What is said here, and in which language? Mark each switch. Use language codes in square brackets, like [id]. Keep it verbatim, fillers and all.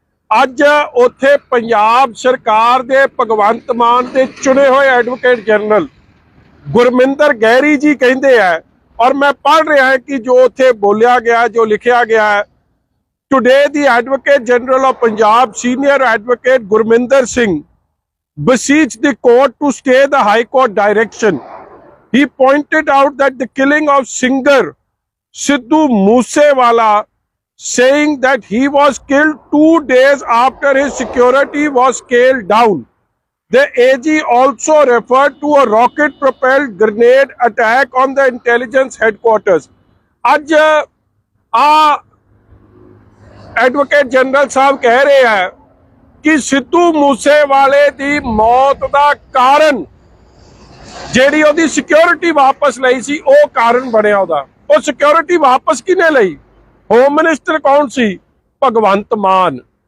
[pa] ਅੱਜ ਉੱਥੇ ਪੰਜਾਬ ਸਰਕਾਰ ਦੇ ਭਗਵੰਤ ਮਾਨ ਦੇ ਚੁਣੇ ਹੋਏ ਐਡਵੋਕੇਟ ਜਨਰਲ ਗੁਰਮਿੰਦਰ ਗਹਿਰੀ ਜੀ ਕਹਿੰਦੇ ਆ, ਔਰ ਮੈਂ ਪੜ੍ਹ ਰਿਹਾ ਕਿ ਜੋ ਉੱਥੇ ਬੋਲਿਆ ਗਿਆ, ਜੋ ਲਿਖਿਆ ਗਿਆ ਹੈ, [en] Today ਦੀ advocate general of Punjab senior advocate Gurminder Singh beseech the court to stay the high court direction. He pointed out that the killing of singer Sidhu Moosewala, saying that he was killed two days after his security was scaled down. The A G also referred to a rocket-propelled grenade attack on the intelligence headquarters. [pa] ਅੱਜ ਆ advocate general ਸਾਹਿਬ ਕਹਿ ਰਹੇ ਹੈ ਕਿ ਸਿੱਧੂ ਮੂਸੇਵਾਲੇ ਦੀ ਮੌਤ ਦਾ ਕਾਰਨ, ਜਿਹੜੀ ਉਹਦੀ ਸਿਕਿਉਰਿਟੀ ਵਾਪਸ ਲਈ ਸੀ, ਉਹ ਕਾਰਨ ਬਣਿਆ ਉਹਦਾ। ਉਹ ਸਿਕਿਉਰਿਟੀ ਵਾਪਸ ਕਿਹਨੇ ਲਈ? ਹੋਮ ਮਿਨਿਸਟਰ ਕੌਣ ਸੀ? ਭਗਵੰਤ ਮਾਨ।